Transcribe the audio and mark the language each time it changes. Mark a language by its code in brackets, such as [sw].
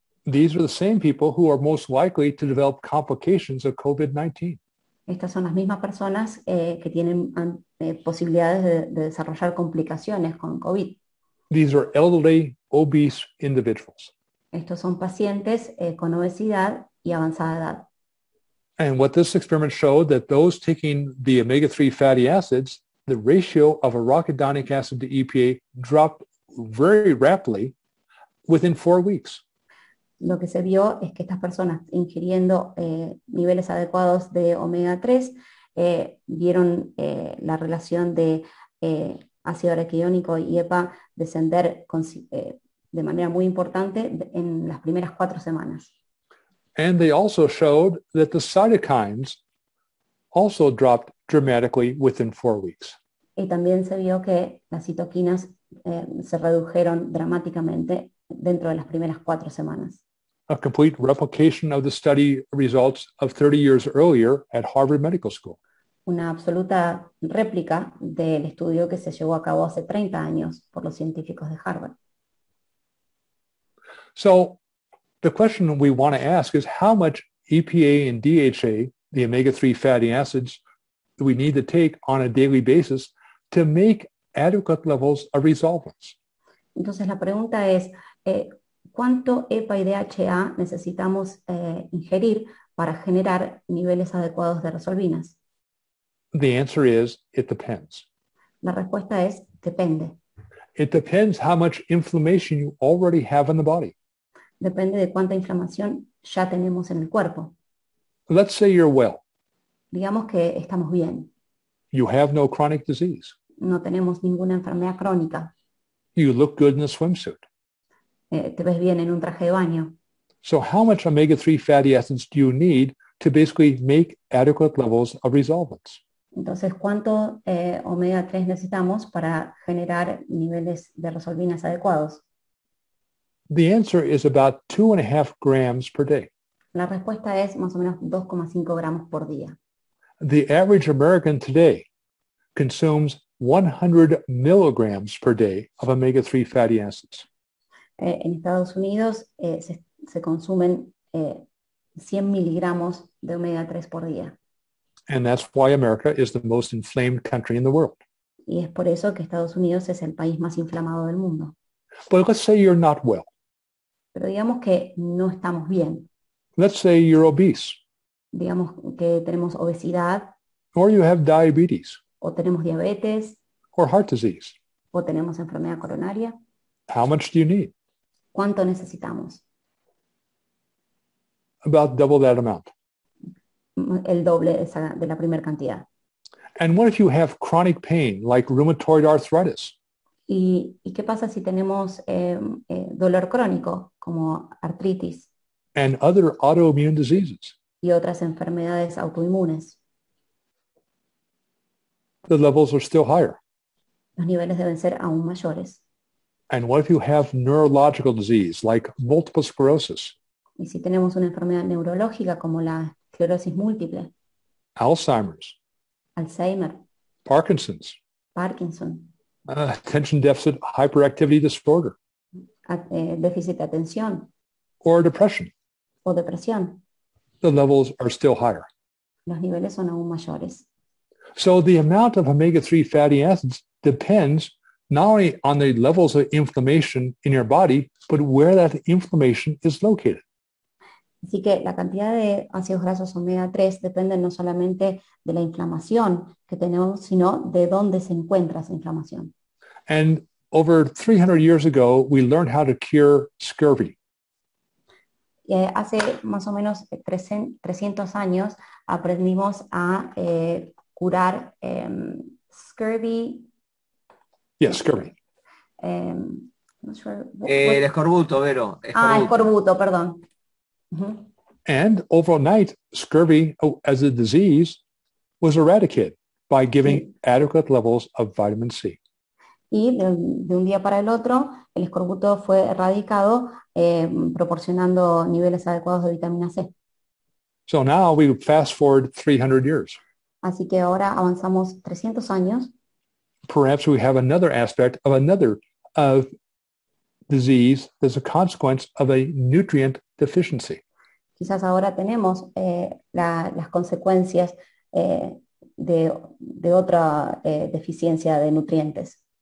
[en] These are the same people who are most likely to develop complications of COVID-19. [es] Estas son las mismas personas que tienen posibilidades de desarrollar complicaciones con COVID. [en] These are elderly, obese individuals. [es] Estos son pacientes con obesidad y avanzada edad. [en] And what this experiment showed that those taking the omega-3 fatty acids, the ratio of arachidonic acid to EPA dropped very rapidly within 4 weeks. [es] Lo que se vio es que estas personas ingiriendo niveles adecuados de omega 3 vieron la relación de ácido araquidónico y EPA descender de manera muy importante en las primeras 4 semanas. [en] And they also showed that the cytokines also dropped dramatically within 4 weeks. [es] Y también se vio que las citoquinas se redujeron dramáticamente dentro de las primeras 4 semanas. [en] A complete replication of the study results of 30 years earlier at Harvard Medical School. [es] Una absoluta réplica del estudio que se llevó a cabo hace 30 años por los científicos de Harvard. [en] So the question we want to ask is how much EPA and DHA, the omega-3 fatty acids, do we need to take on a daily basis to make adequate levels of resolvents? [es] Entonces la pregunta es, ¿cuánto EPA y DHA necesitamos ingerir para generar niveles adecuados de resolvinas? [en] The answer is, it depends. [es] La respuesta es, depende. [en] It depends how much inflammation you already have in the body. [es] Depende de cuánta inflamación ya tenemos en el cuerpo. [en] Let's say you're well. [es] Digamos que estamos bien. [en] You have no chronic disease. [es] No tenemos ninguna enfermedad crónica. [en] You look good in a swimsuit. [es] Te ves bien en un traje de baño. [en] So how much omega-3 fatty acids do you need to basically make adequate levels of resolvents? [es] Entonces, ¿cuánto omega 3 necesitamos para generar niveles de resolvinas adecuados? [en] The answer is about 2.5 grams per day. [es] La respuesta es más o menos 2,5 gramos por día. [en] The average American today consumes 100 milligrams per day of omega-3 fatty acids. [es] En Estados Unidos se consumen 100 miligramos de omega 3 por día. [en] And that's why America is the most inflamed country in the world. [es] Y es por eso que Estados Unidos es el país más inflamado del mundo. [en] But let's say you're not well. [es] Pero digamos que no estamos bien. [en] Let's say you're obese. [es] Digamos que tenemos obesidad, [en] or you have diabetes, [es] o tenemos diabetes, [en] or heart disease. [es] o tenemos enfermedad coronaria. [en] How much do you need? [es] ¿Cuánto necesitamos? [en] About double that amount. [es] El doble de la primera cantidad. [en] And what if you have chronic pain like rheumatoid arthritis? [es] ¿Y qué pasa si tenemos dolor crónico como artritis [en] And other autoimmune diseases? [es] y otras enfermedades autoinmunes? [en] The levels are still higher. [es] Los niveles deben ser aún mayores. [en] And what if you have neurological disease like multiple sclerosis, [es] Y si tenemos una enfermedad neurológica como la esclerosis múltiple, [en] Alzheimer's, [es] Alzheimer, [en] Parkinson's, [es] Parkinson, [en] attention deficit hyperactivity disorder, [es] déficit de atención [en] or depression? [es] o depresión, [en] The levels are still higher. [es] los niveles son aún mayores. [en] So the amount of omega-3 fatty acids depends not only on the levels of inflammation in your body, but where that inflammation is located. [es] Así que la cantidad de ácidos grasos omega 3 depende no solamente de la inflamación que tenemos, sino de dónde se encuentra esa inflamación. [en] And over 300 years ago, we learned how to cure scurvy. [es] Hace más o menos 300 años aprendimos a curar scurvy. [en] Yes, scurvy. Not sure, [es] El escorbuto, Vero. escorbuto, perdón. [en] And overnight, scurvy as a disease was eradicated by giving adequate levels of vitamin C. [es] Y de un día para el otro, el escorbuto fue erradicado proporcionando niveles adecuados de vitamina C. [en] So now we fast forward 300 years. [es] Así que ahora avanzamos 300 años. [en] Perhaps we have another aspect of another disease that's a consequence of a nutrient deficiency. [es] Quizás ahora tenemos las consecuencias de otra deficiencia de nutrientes.